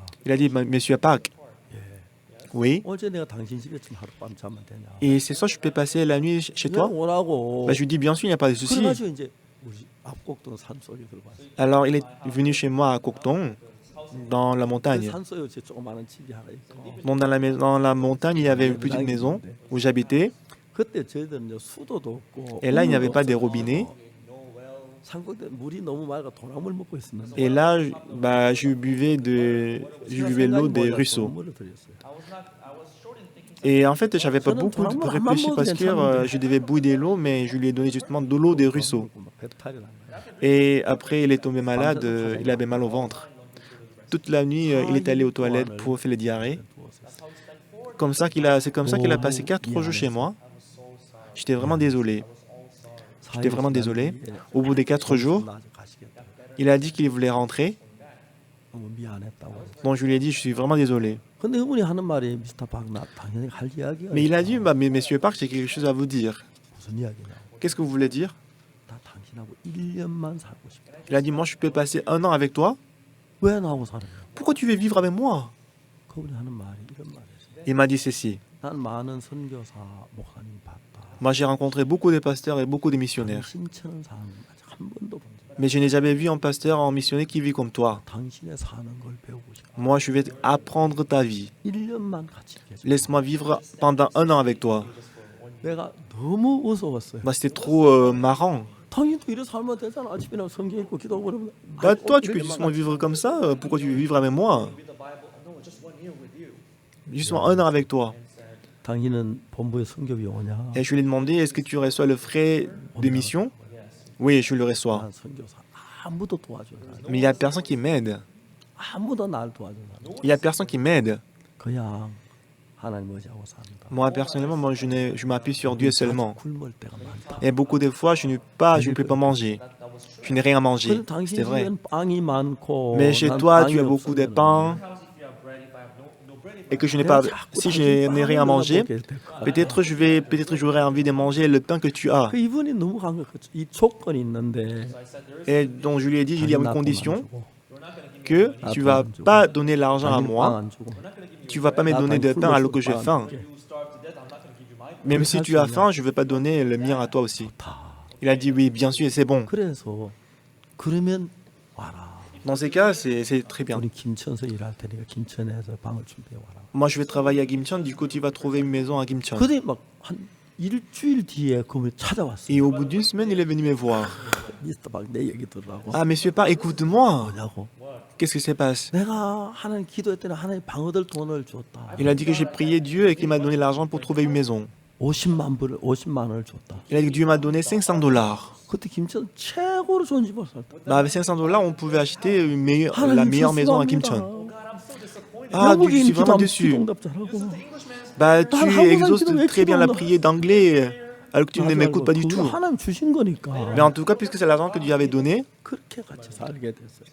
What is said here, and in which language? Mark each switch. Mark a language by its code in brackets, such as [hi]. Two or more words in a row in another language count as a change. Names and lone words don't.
[fr] Il a dit, Monsieur Park, [ko] 예. [fr] oui, [ko] 어제 내가 당신 집에 좀 하룻밤 자면 되냐? [fr] et c'est ça, je peux passer la nuit chez [ko] 그냥 [fr] toi? [ko] 오라고. [fr] Bah, je lui dis, bien sûr, il n'y a pas de souci. [ko] 그래가지고 이제 우리 앞곡동 산속에 들어갔어요. [fr] Alors, il est venu chez moi à Kokdong, dans la [ko] 그 [fr] montagne. [ko] 산속에 제 조그마한 집이 하나 있고. [fr] Donc, dans la montagne, il y avait une petite maison où j'habitais. [ko] 그때 저희들은 이제 수도도 없고. [fr] Et là, il n'y avait [ko] 우물도 [fr] pas de [ko] 없어서 [fr] robinet. [ko] 산골때 물이 너무 맑아 도랑물 먹고 있었는데. [fr] Et là, bah, je buvais l'eau des ruisseaux. [ko] 물을 드렸어요. [fr] Et en fait, j'avais pas beaucoup réfléchi parce que je devais boire de l'eau, mais je lui ai donné justement de l'eau des ruisseaux. [ko] 막 배탈이 난 거예요. [fr] Et après, il est tombé malade, il avait mal au ventre. Toute la nuit, il est allé aux toilettes pour faire les diarrhées. C'est comme ça qu'il a passé 4 jours chez moi. J'étais vraiment désolé. J'étais vraiment désolé. Au bout des 4 jours, il a dit qu'il voulait rentrer. [ko] 너무 미안했다고. [fr] Donc je lui ai dit, je suis vraiment désolé. [ko] 근데 그분이 하는 말이 미스터 박나 당연히 할 이야기가 [fr] Mais il a dit, bah, mais Monsieur Park, j'ai quelque chose à vous dire. [ko] 무슨 이야기냐? [fr] Qu'est-ce que vous voulez dire? [ko] 나 당신하고 1년만 살고 싶다. [fr] Il a dit, moi, je peux passer 1 an avec toi. [ko] 왜 나하고 살아요? [fr] Pourquoi tu veux vivre avec moi? [ko] 그분이 하는 말이 이런 말이었어요. [fr] Il m'a dit ceci. [ko] 난 많은 선교사 목사님 봤다. [fr] Moi, j'ai rencontré beaucoup de pasteurs et beaucoup de missionnaires. [ko] 당신처럼 사는 아직 한 번도 본 적. [fr] Mais je n'ai jamais vu un pasteur, un missionnaire qui vit comme toi. [ko] 당신의 사는 걸 배우고 싶어. [fr] Moi, je vais apprendre ta vie. [ko] 1년만 같이 계속. [fr] Laisse-moi vivre pendant 1 an avec toi. [ko] 내가 너무 무서웠어요. [fr] Bah, c'était trop marrant. [ko] 당신도 이래 살면 되잖아. 아침이나 성경 읽고 기도하고 그러면. [fr] Bah, toi, tu peux justement vivre comme ça. Pourquoi tu veux vivre avec moi? Justement 1 an avec toi. [ko] 당신은 본부에 선교비 오냐? [fr] Et je lui ai demandé, est-ce que tu reçois le frais de mission? Oui, je le reçois. [ko] 난 선교사 아무도 도와주지 않아. [fr] Mais il n'y a personne qui m'aide. [ko] 아무도 날 도와주지 않아. [fr] Il n'y a personne qui m'aide. [ko] 그냥 하나님 의지하고 산다. [fr] Moi, personnellement, je m'appuie sur Dieu seulement. [ko] 굶을 때가 많다. [fr] Et beaucoup de fois, je ne peux pas manger. Je n'ai rien à manger. [ko] 그럼 당신 [fr] C'est vrai. [ko] 집엔 빵이 많고 [fr] Mais chez [ko] 난 [fr] toi, [ko] 빵이 [fr] tu as beaucoup de [ko] 없으면은 [fr] pain. Et que je n'ai pas, si je n'ai rien à manger, peut-être j'aurais envie de manger le pain que tu as. [ko] 그 이분이 너무 강해. 이 조건이 있는데 [fr] Et donc je lui ai dit, il y a une condition, [ko] 주고, [fr] que tu vas pas donner l'argent à [ko] 당신 빵 [fr] moi, [ko] 안 주고. [fr] tu vas pas me donner de pain alors que j'ai faim. Même si tu as faim, je ne vais pas donner le mien à toi aussi. Il a dit oui, bien sûr, c'est bon. [ko] 그래서 그러면 와라. [fr] Dans ces cas, c'est très bien. [ko] 우리 김천서 일할 테니까 김천에서 방을 준비해 와라. [fr] Moi, je vais travailler à Gimcheon, du coup, tu vas trouver une maison à Gimcheon. [ko] 그때 막한 일주일 뒤에 그분이 찾아왔어요. [fr] Et au bout d'une semaine, il est venu me voir. [ko] 미스터 박 내 얘기 들으라고. [fr] Ah, monsieur Park, écoute-moi. [ko] 뭐냐고. [fr] Qu'est-ce qui se passe? [ko] 내가 하나님 기도했더니 하나님 방 얻을 돈을 줬다. [fr] Il a dit que j'ai prié Dieu et qu'il m'a donné l'argent pour trouver une maison. [ko] 50만 원을 줬다. [fr] Il a dit que Dieu m'a donné $500. [ko] 그때 김천 최고로 좋은 집을 살다. [fr] Bah, avec $500, on pouvait acheter la meilleure maison à Gimcheon. Ah, je suis vraiment déçu. [ko] 기도응답 잘하고. [fr] Bah, tu exauces très bien la prière d'anglais, alors que tu ne m'écoutes pas du [ko] 그거 [fr] tout. [ko] 하나님 주신 거니까. [fr] Mais en tout cas, puisque c'est l'argent que Dieu avait donné, [ko] 그렇게 같이 살게 됐어요.